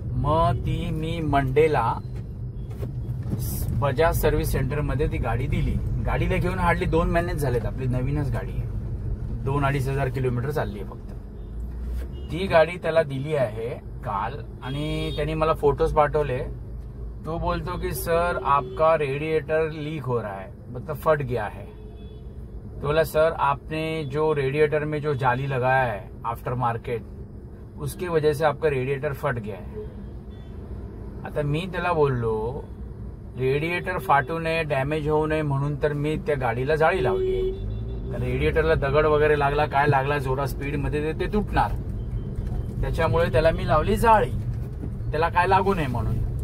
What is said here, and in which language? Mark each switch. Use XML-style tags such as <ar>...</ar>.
<mr>मग ती मी मंडेला Bajaj service centre मध्ये ती गाडी दिली। गाडीला घेऊन हार्डली 2 महिनेच झालेत, आपली नवीनच गाडी आहे, 2-2.5 किलोमीटर चालली आहे फक्त। ती गाडी त्याला दिली आहे काल, आणि त्यांनी मला फोटोज पाठवले।</mr> <hi>तो बोलतो कि सर आपका रेडिएटर लीक हो रहा है, मतलब फट गया है। तो बोला सर आपने जो रेडिएटर में जो जाली लगाया है आफ्टर मार्केट, उसकी वजह से आपका रेडिएटर फट गया है।</hi> <mr>आता मी त्याला बोललो रेडिएटर फाटू नये, डॅमेज होऊ नये म्हणून तर मी त्या गाडीला जाळी लावली आहे। रेडिएटरला दगड वगैरे लागला, काय लागला जोरा स्पीड मध्ये ते तुटणार, त्याच्यामुळे त्याला मी लावली जाळी, त्याला काय लागू नये म्हणून।</mr>